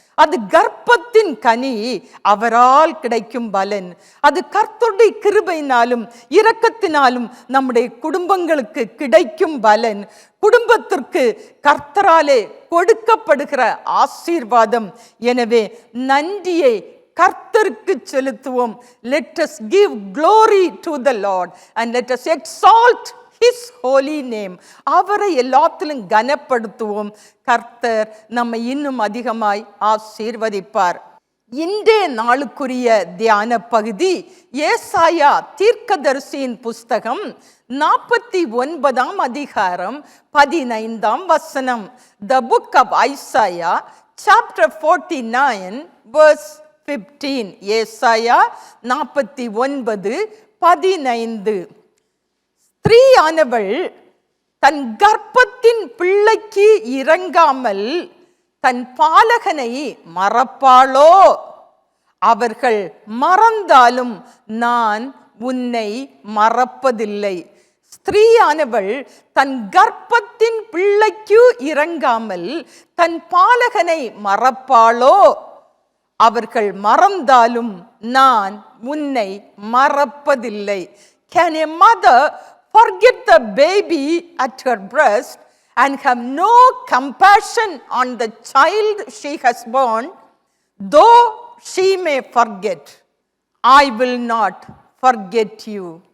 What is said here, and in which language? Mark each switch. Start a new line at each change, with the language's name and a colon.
Tamil: அது கர்ப்பத்தின் கனி, அவரால் கிடைக்கும் பலன். அது கர்த்தருடைய கிருபையினாலும் இரக்கத்தினாலும் நம்முடைய குடும்பங்களுக்கு கிடைக்கும் பலன். குடும்பத்திற்கு கர்த்தராலே கொடுக்கப்படுகிற ஆசீர்வாதம். எனவே நன்றியை கர்த்தருக்கு செலுத்துவோம்.
English: Let us give glory to the Lord and let us exalt His holy name.
Tamil: அவரை எல்லாத்திலும் கனப்படுத்துவோம். கர்த்தர் நம்மை இன்னும் அதிகமாய் ஆசீர்வதிப்பார். இன்றைய நாளுக்குரிய தியான பகுதி ஏசாயா தீர்க்கதரிசியின் புஸ்தகம் 49 அதிகாரம் 15 வசனம்.
English: The book of Isaiah chapter 49 verse 15. ஏசாயா 49 15.
Tamil: ஸ்திரீயானவள் தன் கர்ப்பத்தின் பிள்ளைக்கு இறங்காமல் தன் பாலகனை மறப்பாளோ? அவர்கள் மறந்தாலும் நான் உன்னை மறப்பதில்லை. ஸ்திரீயானவள் தன் கர்ப்பத்தின் பிள்ளைக்கு இறங்காமல் தன் பாலகனை மறப்பாளோ? அவர்கள் மறந்தாலும் நான் உன்னை மறப்பதில்லை.
English: Can a mother forget the baby at her breast and have no compassion on the child she has born? Though she may forget, I will not forget you.